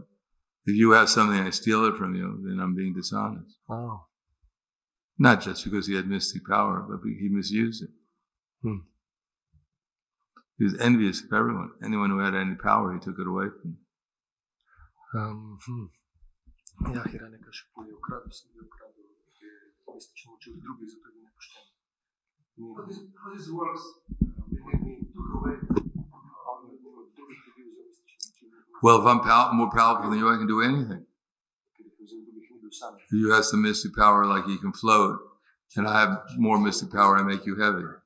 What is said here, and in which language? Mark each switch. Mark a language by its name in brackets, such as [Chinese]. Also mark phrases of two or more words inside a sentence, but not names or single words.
[English] If you have something, I steal it from you, then I'm being dishonest. Oh. Not just because he had mystic power, but he misused it. He was envious of everyone. Anyone who had any power, he took it away from them. [Slovenian] Ja, Hiranyakashipu je ukradel mystično moč od drugih, zato je nepošten. [English] How this works? Well, if I'm more powerful than you, I can do anything. If you have some mystic power, like you can float, and I have more mystic power, I make you heavy.